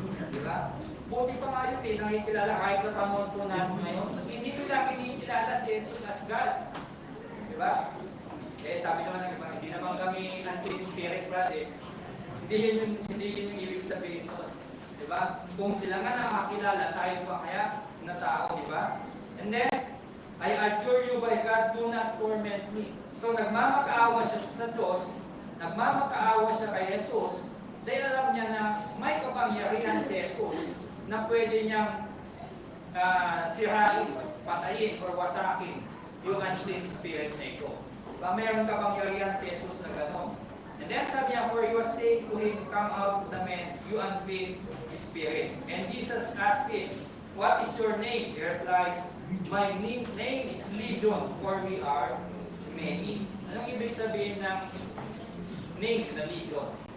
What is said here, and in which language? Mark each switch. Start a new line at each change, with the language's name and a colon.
Filipino: Diba? Buti pa nga yun, nakikilala kahit sa pamunto natin ngayon. Hindi sila kinikilala si Jesus as God. Diba? Eh, sabi naman ng iba, hindi naman kami unclean spirit, brother. Hindi yun yung ibig sabihin ko. Diba? Kung sila nga nakakilala, tayo pa kaya na tao, diba?
English: And then, I adjure you by God, do not torment me.
Filipino: So, nagmamakaawa siya sa Diyos, nagmamakaawa siya kay Jesus, dahil alam niya na may kapangyarihan si Jesus na pwede niyang sirain, patayin, or wasakin yung unclean spirit na ito. Diba? Mayroong kapangyarihan si Jesus na gano'n.
English: And then
Filipino: sabi niya,
English: for you say to him, come out of the man, you unclean spirit. And Jesus asked him, what is your name? He replied, my name is Legion, for we are many.
Filipino: Anong ibig sabihin ng name na Legion?